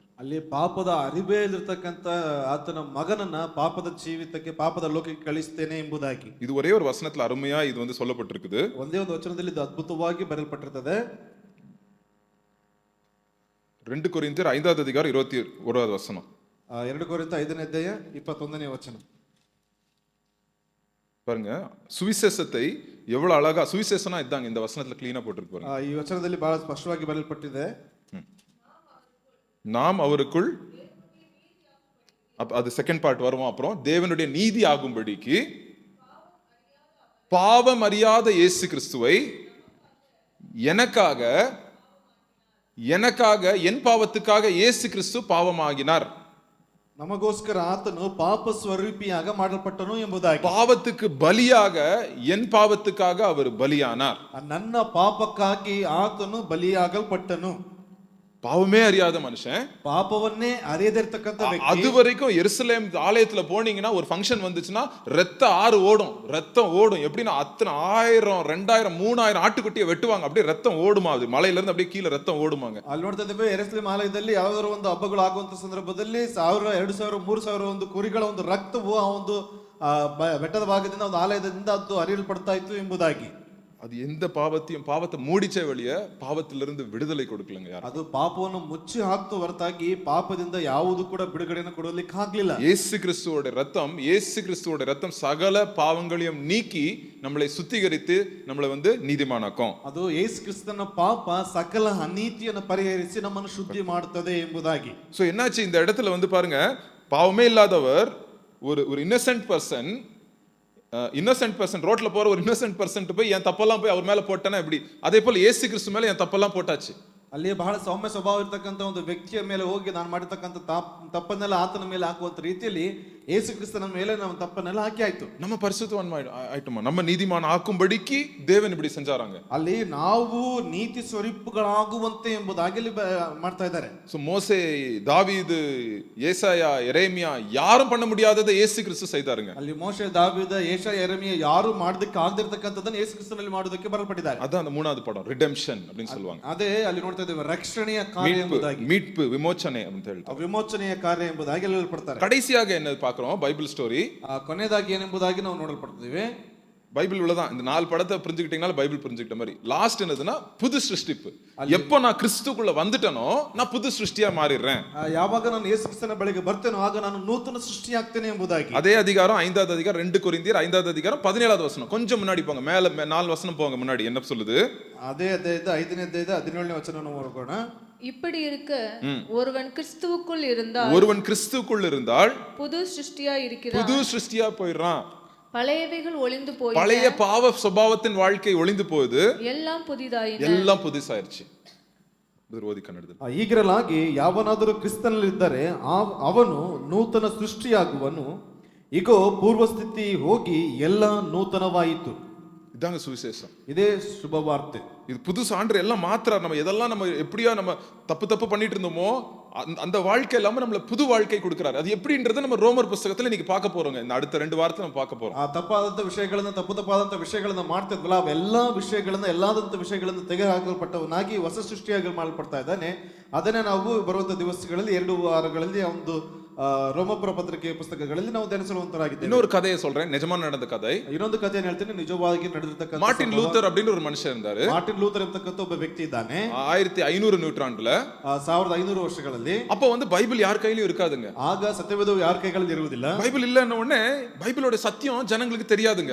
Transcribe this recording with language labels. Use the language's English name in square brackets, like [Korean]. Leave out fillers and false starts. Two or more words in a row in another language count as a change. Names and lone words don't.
[Kannada] ಅಲ್ಲಿ ಪಾಪದ ಅರಿವೇ ಇಲ್ಲಿರ್ತಕ್ಕಂಥ ಆತನ ಮಗನನ್ನ ಪಾಪದ ಜೀವಿತಕ್ಕೆ, ಪಾಪದ ಲೋಕಕ್ಕೆ ಕಳಿಸ್ತೇನೆ ಎಂಬುದಾಗಿ. [Tamil] இது ஒரே ஒரு வசனத்துல அருமையா இது வந்து சொல்லப்பட்டிருக்குது. [Kannada] ಒಂದೇ ಒಂದು ವಚನದಲ್ಲಿ ಇದು ಅದ್ಭುತವಾಗಿ ಬರೆಯಲ್ಪಟ್ಟಿರ್ತದೆ. [Tamil] 2 கொரிந்தியர் 5வது அதிகாரம் 21வது வசனம். [Kannada] 2 ಕೊರಿಂಥ 5ನೇ ಅಧ್ಯಾಯ 21ನೇ ವಚನ [Tamil] பாருங்க, சுவிசேஷத்தை எவ்வளவு அழகா, சுவிசேஷனா இதாங்க இந்த வசனத்துல கிளீனா போட்டுருக்கு பாருங்க. [Kannada] ಈ ವಚನದಲ್ಲಿ ಬಹಳ ಸ್ಪಷ್ಟವಾಗಿ ಬರೆಯಲ್ಪಟ್ಟಿದೆ, [Tamil] நாம் அவருக்குள், அது [English] second part [Tamil] வருவோம் அப்புறம், தேவனுடைய நீதி ஆகும்படிக்கு பாவம் அறியாத இயேசு கிறிஸ்துவை எனக்காக என் பாவத்துக்காக இயேசு கிறிஸ்து பாவமாகினார். [Kannada] ನಮಗೋಸ್ಕರ ಆತನು ಪಾಪ ಸ್ವರೂಪಿಯಾಗ ಮಾಡಲ್ಪಟ್ಟನು ಎಂಬುದಾಗಿ. [Tamil] பாவத்துக்கு பலியாக, என் பாவத்துக்காக அவர் பலியானார். [Kannada] ನನ್ನ ಪಾಪಕ್ಕಾಗಿ ಆತನು ಬಲಿಯಾಗಲ್ಪಟ್ಟನು. [Tamil] பாவமே அறியாத மனுஷன், [Kannada] ಪಾಪವನ್ನೇ ಅರಿಯದಿರ್ತಕ್ಕಂಥ ವ್ಯಕ್ತಿ. [Tamil] அது வரைக்கும் எருசலேம் ஆலயத்துல போனீங்கன்னா ஒரு ஃபங்க்ஷன் வந்துச்சுன்னா ரத்த ஆறு ஓடும், ரத்தம் ஓடும். எப்படின்னா அத்தனை 1000, 2000, 3000 ஆட்டுக்குட்டியை வெட்டுவாங்க, அப்படியே ரத்தம் ஓடுமா, அது மலையில இருந்து அப்படியே கீழே ரத்தம் ஓடுமாங்க. [Kannada] ಅಲ್ಲಿ ನೋಡ್ತಾ ಇದ್ದೇವೆ, ಯೆರೂಸಲೇಮ್ ಆಲಯದಲ್ಲಿ ಯಾವ್ದಾದ್ರು ಒಂದು ಹಬ್ಬಗಳು ಆಗುವಂತ ಸಂದರ್ಭದಲ್ಲಿ 1000, 2000, 3000 ಒಂದು ಕುರಿಗಳ ಒಂದು ರಕ್ತವು ಆ ಒಂದು ಬೆಟ್ಟದ ಭಾಗದಿಂದ ಒಂದು ಆಲಯದಿಂದ ಅದು ಹರಿಯಲ್ಪಡ್ತಾ ಇತ್ತು ಎಂಬುದಾಗಿ. [Tamil] அது எந்த பாவத்தை மூடிச்சே வெளிய பாவத்திலிருந்து விடுதலை கொடுக்கலங்க யாரும். [Kannada] ಅದು ಪಾಪವನ್ನು ಮುಚ್ಚಿ ಹಾಕ್ತು ಹೊರತಾಗಿ ಪಾಪದಿಂದ ಯಾವುದು ಕೂಡ ಬಿಡುಗಡೆಯನ್ನು ಕೊಡಲಿಕ್ಕೆ ಆಗ್ಲಿಲ್ಲ. [Tamil] இயேசு கிறிஸ்துவோட ரத்தம் சகல பாவங்களையும் நீக்கி நம்மளை சுத்திகரித்து நம்மளை வந்து நீதிமானாக்கும். [Kannada] ಅದು ಯೇಸು ಕ್ರಿಸ್ತನ ಪಾಪ ಸಕಲ ಅನೀತಿಯನ್ನು ಪರಿಹರಿಸಿ ನಮ್ಮನ್ನು ಶುದ್ಧಿ ಮಾಡುತ್ತದೆ ಎಂಬುದಾಗಿ. [Tamil] சோ என்னாச்சு இந்த இடத்துல வந்து பாருங்க, பாவமே இல்லாதவர், ஒரு [English] innocent person [Tamil] ரோட்ல போற ஒரு [English] innocent person [Tamil] போய் என் தப்பெல்லாம் போய் அவர் மேல போட்டேன்னா எப்படி? அதே போல இயேசு கிறிஸ்து மேல என் தப்பெல்லாம் போட்டாச்சு. [Kannada] ಅಲ್ಲಿ ಬಹಳ ಸೌಮ್ಯ ಸ್ವಭಾವ ಇರತಕ್ಕಂಥ ಒಂದು ವ್ಯಕ್ತಿಯ ಮೇಲೆ ಹೋಗಿ ನಾನು ಮಾಡಿರ್ತಕ್ಕಂಥ ತಪ್ಪನ್ನೆಲ್ಲ ಆತನ ಮೇಲೆ ಹಾಕುವಂತ ರೀತಿಯಲ್ಲಿ ಯೇಸು ಕ್ರಿಸ್ತನ ಮೇಲೆ ನಮ್ಮ ತಪ್ಪನ್ನೆಲ್ಲ ಹಾಕಿ ಆಯ್ತು. [Tamil] நம்ம பரிசுத்தவான் ஆயிட்டோமா, நம்ம நீதிமான் ஆக்கும்படிக்கு தேவன் இப்படி செஞ்சாராங்க. [Kannada] ಅಲ್ಲಿ ನಾವು ನೀತಿ ಸ್ವರೂಪಗಳಾಗುವಂತೆ ಎಂಬುದಾಗಿ ಮಾಡ್ತಾ ಇದ್ದಾರೆ. [Tamil] சோ மோசே, தாவீது, ஏசாயா, எரேமியா யாரும் பண்ண முடியாததை இயேசு கிறிஸ்து செய்தாருங்க. [Kannada] ಅಲ್ಲಿ ಮೋಶೆ, ದಾವೀದ, ಯೆಶಾಯ, ಯೆರೆಮೀಯ ಯಾರು ಮಾಡೋದಕ್ಕೆ ಆಗದಿರತಕ್ಕಂಥದ್ದನ್ನು ಯೇಸು ಕ್ರಿಸ್ತನಲ್ಲಿ ಮಾಡೋದಕ್ಕೆ ಬರಲ್ಪಟ್ಟಿದ್ದಾರೆ. [Tamil] அதான் அந்த 3வது படம், ரிடெம்ஷன் அப்படின்னு சொல்லுவாங்க. [Kannada] ಅದೇ ಅಲ್ಲಿ ನೋಡ್ತಾ ಇದ್ದೇವೆ, ರಕ್ಷಣೆಯ ಕಾರ್ಯ ಎಂಬುದಾಗಿ, [Tamil] மீட்பு, விமோச்சனை அப்படின்னு ಹೇಳ್ತಾರೆ. [Kannada] ವಿಮೋಚನೆಯ ಕಾರ್ಯ ಎಂಬುದಾಗಿ ಹೇಳಲ್ಪಡ್ತಾರೆ. [Tamil] கடைசியாக என்ன பார்க்கிறோம்? பார்க்கிறோம் [English] Bible story. [Kannada] ಕೊನೆಯದಾಗಿ ಏನೆಂಬುದಾಗಿ ನಾವು ನೋಡಲ್ಪಡ್ತೀವಿ. [Tamil] பைபிள் உள்ளதான். இந்த 4 படத்தை புரிஞ்சுக்கிட்டீங்கனால பைபிள் புரிஞ்சுக்கிட்ட மாதிரி. லாஸ்ட் என்னதுன்னா புது சிருஷ்டிப்பு. எப்போ நான் கிறிஸ்துக்குள்ள வந்துட்டனோ நான் புது சிருஷ்டியா மாறிடுறேன். [Kannada] ಯಾವಾಗ ನಾನು ಯೇಸು ಕ್ರಿಸ್ತನ ಬಳಿಗೆ ಬರ್ತೇನೋ ಆಗ ನಾನು ನೂತನ ಸೃಷ್ಟಿಯಾಗ್ತೇನೆ ಎಂಬುದಾಗಿ. [Tamil] அதே அதிகாரம் 5வது அதிகாரம் 2 கொரிந்தியர் 5வது அதிகாரம் 17வது வசனம். கொஞ்சம் முன்னாடி போங்க, மேல 4 வசனம் போங்க முன்னாடி. என்ன சொல்லுது? [Kannada] ಅದೇ ಅಧ್ಯಾಯದ 5ನೇ ಅಧ್ಯಾಯದ 17ನೇ ವಚನವನ್ನು ಓದೋಣ. [Tamil] இப்படி இருக்க ஒருவன் கிறிஸ்துவுக்குள் இருந்தால் புது சிருஷ்டியா இருக்கிறான். புது சிருஷ்டியா போயிடுறான். பழையவைகள் ஒளிந்து போய் பழைய பாவ சுபாவத்தின் வாழ்க்கை ஒளிந்து போகுது, எல்லாம் புதிதாயின. எல்லாம் புதுசாயிருச்சு. [Kannada] ಹೀಗಿರಲಾಗಿ ಯಾವನಾದರೂ ಕ್ರಿಸ್ತನಲ್ಲಿದ್ದರೆ ಅವನು ನೂತನ ಸೃಷ್ಟಿಯಾಗುವನು. ಇಗೋ ಪೂರ್ವಸ್ಥಿತಿ ಹೋಗಿ ಎಲ್ಲ ನೂತನವಾಯಿತು. [Tamil] இதாங்க சுவிசேஷம். இதே சுபவார்த்தை. இது புது சான்று எல்லாம் மாத்திரார். நம்ம எதெல்லாம் நம்ம எப்படியா நம்ம தப்பு பண்ணிட்டு இருந்தோமோ அந்த வாழ்க்கை இல்லாம நம்மள புது வாழ்க்கை கொடுக்கிறார். அது எப்படின்றத நம்ம ரோமர் புத்தகத்துல இன்னைக்கு பார்க்க போறோங்க. இந்த அடுத்த 2 வாரத்துல நம்ம பார்க்க போறோம். [Kannada] ತಪ್ಪಾದಂತ ವಿಷಯಗಳನ್ನ ತಪ್ಪಾದಂತ ವಿಷಯಗಳನ್ನ ಮಾಡ್ತಿದ್ವಲ್ಲ, ಅವೆಲ್ಲಾ ವಿಷಯಗಳನ್ನ ಎಲ್ಲಾದಂತ ವಿಷಯಗಳನ್ನ ತೆಗೆದುಹಾಕಲ್ಪಟ್ಟವನಾಗಿ ಹೊಸ ಸೃಷ್ಟಿಯಾಗಿ ಮಾಡಲ್ಪಡ್ತಾ ಇದ್ದಾನೆ. ಅದನ್ನೇ ನಾವು ಬರುವಂತ ದಿವಸಗಳಲ್ಲಿ 2 ವಾರಗಳಲ್ಲಿ ಒಂದು ರೋಮಪುರ ಪತ್ರಿಕೆ ಪುಸ್ತಕಗಳಲ್ಲಿ ನಾವು ಧ್ಯಾನಿಸುವಂತರಾಗಿದ್ದೇವೆ. [Tamil] இன்னொரு கதையை சொல்றேன், நிஜமா நடந்த கதை. [Kannada] ಇನ್ನೊಂದು ಕಥೆಯನ್ನು ಹೇಳ್ತೀನಿ, ನಿಜವಾಗಿ ನಡೆದಿರತಕ್ಕಂತ. [Tamil] மார்ட்டின் லூத்தர் அப்படிங்கிற ஒரு மனுஷன் இருந்தாரு. [Kannada] ಮಾರ್ಟಿನ್ ಲೂಥರ್ ಎಂಬತಕ್ಕಂತ ಒಬ್ಬ ವ್ಯಕ್ತಿ ಇದ್ದಾನೆ. [Tamil] 1500 ನೂற்றாண்டுல [Kannada] 1500 ವರ್ಷಗಳಲ್ಲಿ. [Tamil] அப்ப வந்து பைபிள் யார் கையிலயும் இருக்காதுங்க. [Kannada] ಆಗ ಸತ್ಯವೇದವು ಯಾರ ಕೈಗಳಲ್ಲಿ ಇರುವುದಿಲ್ಲ. [Tamil] பைபிள் இல்லன்ன உடனே பைபிளோட சத்தியம் ஜனங்களுக்கு தெரியாதுங்க.